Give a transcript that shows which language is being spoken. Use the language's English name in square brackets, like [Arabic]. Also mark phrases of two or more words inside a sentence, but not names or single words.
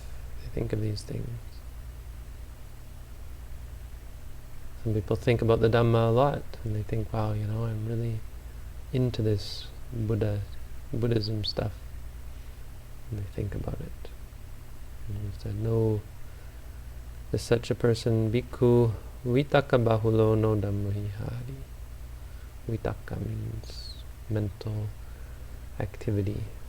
[English] They think of these things. Some people think about the Dhamma a lot, and they think, wow, I'm really into this Buddhism stuff. And they think about it. And he said, no, is such a person, [Pali] bhikkhu vitaka bahulo no dhammavihari. [English] Vitaka means mental activity.